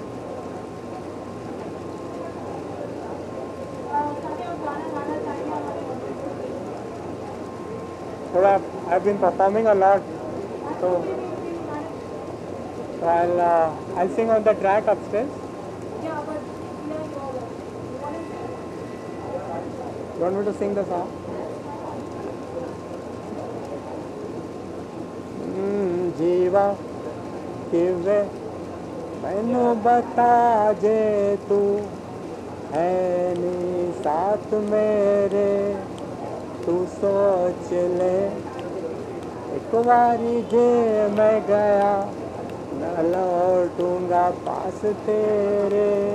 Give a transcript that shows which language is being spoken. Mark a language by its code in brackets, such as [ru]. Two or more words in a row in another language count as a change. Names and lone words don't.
[en] So I've been performing a lot, so I'll sing on the track upstairs. You want me to sing the song? [pa] ਜੀਵਾ ਕਿਵੇਂ ਮੈਨੂੰ ਬਤਾ ਜੇ ਤੂੰ ਹੈਂ ਨੀ ਸਾਥ ਮੇਰੇ, ਤੂੰ ਸੋਚ ਲੈ ਇੱਕ ਬਾਰੀ ਜੇ ਮੈਂ ਗਿਆ ਨਾ ਲੌਟੂੰਗਾ ਪਾਸ ਤੇਰੇ।